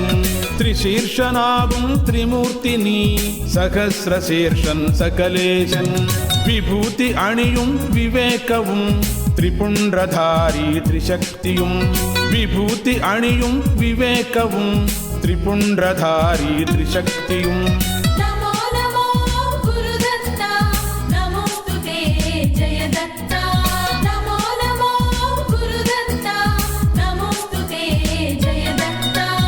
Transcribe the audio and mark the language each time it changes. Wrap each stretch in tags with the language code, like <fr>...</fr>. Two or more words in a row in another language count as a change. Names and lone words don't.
<ml>ത്രിശീർഷനാകും ത്രിമൂർത്തി നീ സഹസ്രശീർഷൻ സകലേശൻ വിഭൂതി അണിയും വിവേകവും ത്രിപുണ്ഡ്രധാരി ത്രിശക്തിയും വിഭൂതി അണിയും വിവേകവും ത്രിപുണ്ഡ്രധാരി ത്രിശക്തിയും</ml> <mr>नमो नमो गुरुदत्ता नमोस्तुते जय दत्ता नमो नमो गुरुदत्ता नमोस्तुते जय दत्ता</mr>